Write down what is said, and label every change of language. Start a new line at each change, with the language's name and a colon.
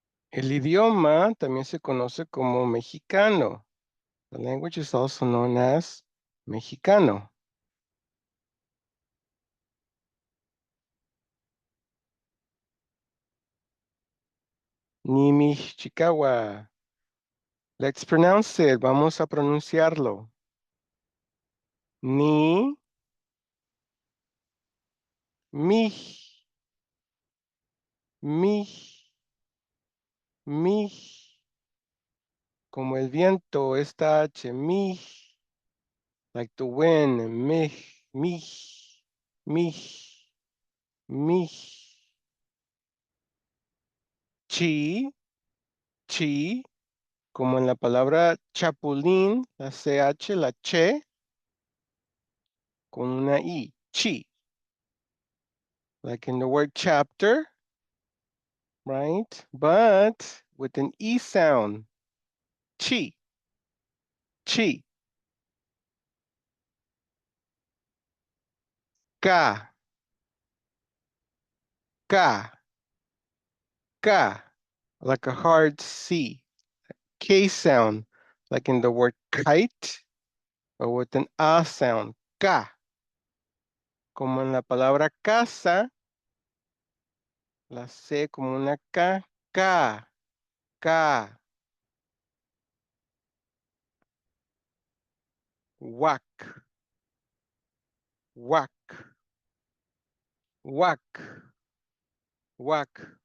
Spanish: El idioma también se conoce como mexicano.
English: The language is also known as mexicano. Nimixchicawa. Let's pronounce it.
Spanish: Vamos a pronunciarlo. Ni, mi, mi, mi. Como el viento, esta H, mi. Like the wind, mi, mi, mi, mi. Chi, chi. Como en la palabra chapulín, la CH, la che, con una I, chi.
English: Like in the word chapter, right? But with an E sound, chi, chi. Ka, ka, ka. Like a hard C. K sound, like in the word kite, but with an A sound, ka.
Spanish: Como en la palabra casa, la C como una K, ka, ka. Wak, wak, wak, wak.